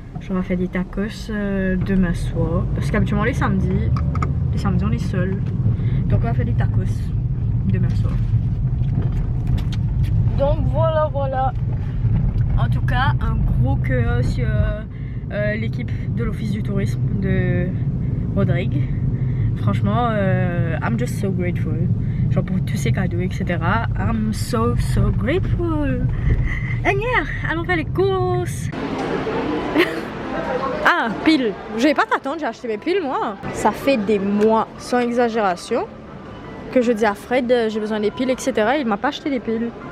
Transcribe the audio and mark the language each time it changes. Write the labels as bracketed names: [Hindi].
[French] On va faire des tacos demain soir. Parce qu'habituellement, les samedis, on est seul. Donc, on va faire des tacos demain soir. Donc, voilà. En tout cas, un gros cœur sur l'équipe de l'Office du tourisme de Rodrigue. Franchement, [English] I'm just so grateful. [French] Genre pour tous ces cadeaux, etc. [English] I'm so grateful. And yeah, [French] allons faire les courses. Ah, piles. Je vais pas t'attendre, j'ai acheté mes piles moi. Ça fait des mois, sans exagération, que je dis à Fred, j'ai besoin des piles, etc. Il m'a pas acheté des piles.